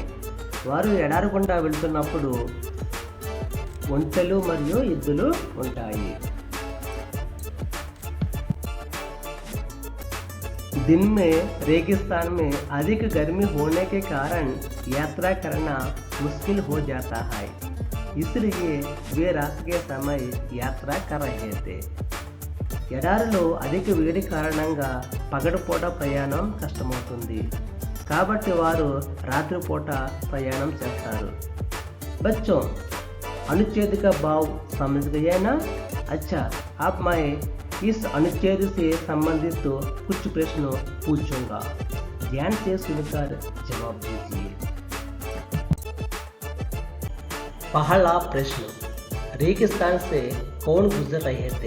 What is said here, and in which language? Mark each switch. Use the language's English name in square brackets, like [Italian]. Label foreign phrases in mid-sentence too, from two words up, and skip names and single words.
[Telugu] వారు ఎడారి గుండా వెళ్తున్నప్పుడు ఒంటెలు మరియు ఎద్దులు ఉంటాయి. [Hindi] दिन में रेगिस्तान में अधिक गर्मी होने के कारण यात्रा करना मुश्किल हो जाता है, इसलिए वे रात के समय यात्रा कर रहे थे. [Telugu] ఎడారిలో అధిక వేడి కారణంగా పగటిపూట ప్రయాణం కష్టమవుతుంది, కాబట్టి వారు రాత్రిపూట ప్రయాణం చేస్తారు. [Hindi] बच्चों, अनुच्छेद का भाव समझ गए ना? अच्छा, अब मैं इस अनुच्छेद से संबंधित कुछ प्रश्न पूछूंगा. ध्यान से सुनकर जवाब दीजिए. पहला प्रश्न, रेगिस्तान से कौन गुजर रहे थे?